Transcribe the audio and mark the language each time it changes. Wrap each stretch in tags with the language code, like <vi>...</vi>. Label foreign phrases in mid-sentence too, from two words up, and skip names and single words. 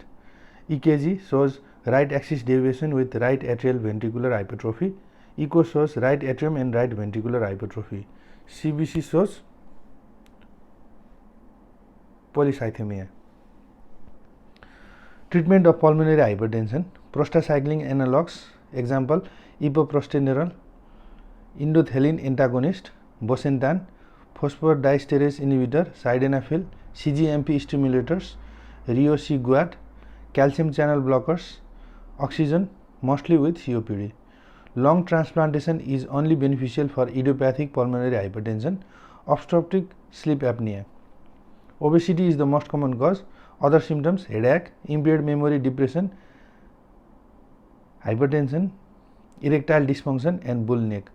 <en>EKG shows right axis deviation with right atrial ventricular hypertrophy. Echo shows right atrium and right ventricular hypertrophy. CBC shows polycythemia. Treatment of pulmonary hypertension: prostacyclin analogs, example epoprostenol, endothelin antagonist, bosentan, phosphodiesterase inhibitor, sildenafil, CGMP stimulators, riociguat, calcium channel blockers, oxygen, mostly with COPD. Lung transplantation is only beneficial for idiopathic pulmonary hypertension. Obstructive sleep apnea. Obesity is the most common cause. Other symptoms: headache, impaired memory, depression, hypertension, erectile dysfunction and bull neck.</en>